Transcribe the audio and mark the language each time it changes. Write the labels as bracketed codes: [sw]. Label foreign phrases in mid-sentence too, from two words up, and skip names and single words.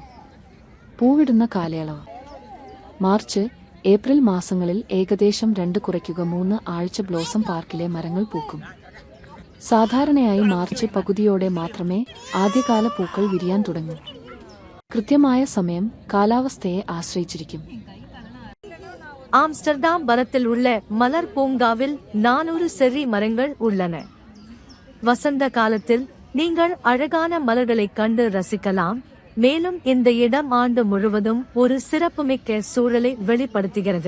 [ml] പൂവിടുന്ന കാലയളവ് മാർച്ച്, ഏപ്രിൽ മാസങ്ങളിൽ ഏകദേശം 2-3 ആഴ്ച ബ്ലോസം പാർക്കിലെ മരങ്ങൾ പൂക്കും. സാധാരണയായി മാർച്ച് പകുതിയോടെ മാത്രമേ ആദ്യകാല പൂക്കൾ വിരിയാൻ തുടങ്ങൂ. കൃത്യമായ സമയം കാലാവസ്ഥയെ ആശ്രയിച്ചിരിക്കും. [ta] ஆம்ஸ்டர்டாம் வனத்தில் உள்ள மலர் பூங்காவில் 400 செர்ரி மரங்கள் உள்ளன. வசந்த காலத்தில் நீங்கள் அழகான மலர்களைக் கண்டு ரசிக்கலாம். மேலும் இந்த இடம் ஆண்டு முழுவதும் ஒரு சிறப்புமிக்க சூழலை வெளிப்படுத்துகிறது.